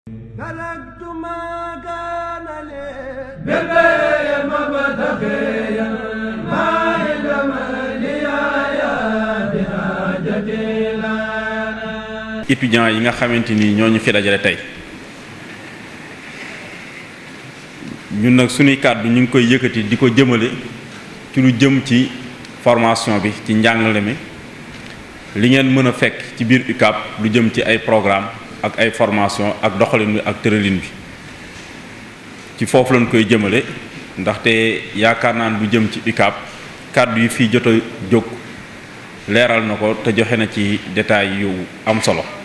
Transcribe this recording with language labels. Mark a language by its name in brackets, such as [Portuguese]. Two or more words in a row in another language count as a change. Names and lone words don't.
[Arabic] تركت ما كان لي بالبيع مبتغيا ما علم لي يا بحاجتي لنا. [Wolof] étudiants yi nga xamante ni ñoo ñu fi dajale tey ñun nag suñuy kàddu ñu ngi koy yëkkati di ko jëmale ci lu jëm ci formation bi ci njàngale mi li ngeen mën a fekk ci biir UCAB lu jëm ci ay programme ak ay formation ak doxalin bi ak tëralin bi ci foofu lañ koy jëmale ndaxte yaakaar naan lu jëm ci UCAB kàddu yi fii jot a jóg leeral na ko te joxe na ci détails yu am solo